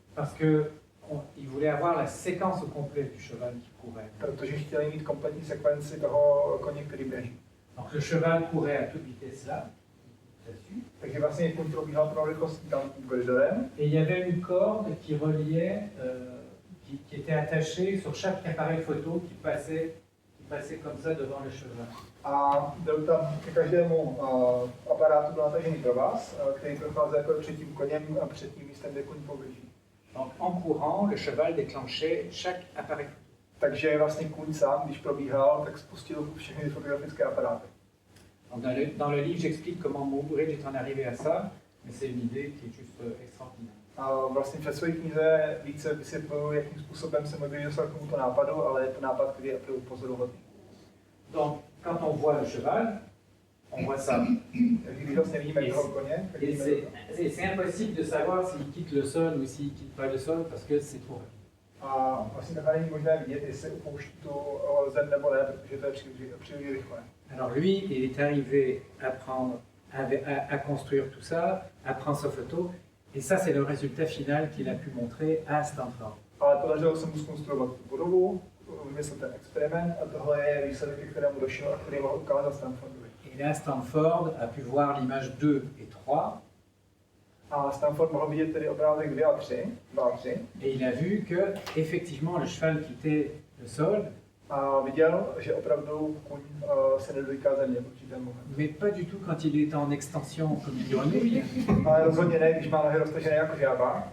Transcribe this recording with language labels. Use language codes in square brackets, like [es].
[fr] Parce que il voulait avoir la séquence au complet du cheval qui courait. [cs] Protože chtěli mít kompletní sekvenci toho koně, který běží. [fr] Donc le cheval courait à toute vitesse là, là-dessus. [cs] Takže vlastně kůň probíhal pro rychlostí tam koridorem. [fr] Et il y avait une corde qui reliait, qui était attachée sur chaque appareil photo qui passait passait comme ça devant le cheval. [cs] A byl tam ke každému aparátu byl natažený provaz, který procházel jako před tím koněm a před tím místem, kde koň poběží. [fr] Donc en courant, le cheval déclenchait chaque appareil. [cs] Takže vlastně kůň sám, když probíhal, tak spustil všechny fotografické aparáty. [fr] Donc dans le livre, j'explique comment Muybridge est en arrivé à ça, mais c'est une idée qui est juste extraordinaire. [cs] A vlastně před své knize více vysvětluju, jakým způsobem se Muybridge dostal k tomuto nápadu, ale je to nápad, který je opravdu pozoruhodný. [fr] Donc quand on voit le cheval, on voit ça. [cs] Takže když vlastně vidíme toho koně, tak [fr] Et [cs] vidíme [fr] c'est impossible de savoir s'il quitte le sol ou s'il quitte pas le sol parce que c'est trop rapide. [cs] a vlastně takhle není možné vidět, jestli opouští tu zem nebo ne, protože to je příliš rychle. [fr] Alors lui, il est arrivé à prendre, à construire tout ça, à prendre sa photo, et ça c'est le résultat final qu'il a pu montrer à Stanford. [cs] Ale podařilo se mu zkonstruovat tu budovu, vymyslet ten experiment a tohle je výsledek, ke kterému došel a který mohl ukázat Stanfordovi. [fr] Et là, Stanford a pu voir l'image 2 et 3, [cs] A Stanford mohl vidět tedy obrázek 2 a 3, [fr] et il a vu que effectivement le cheval quittait le sol, [cs] a viděl, že opravdu kuň se nedotýká země v určitém momentu. [fr] mais pas du tout quand il est en extension comme une grenouille, [cs] Ale rozhodně ne, když má nohy roztažené jako žába,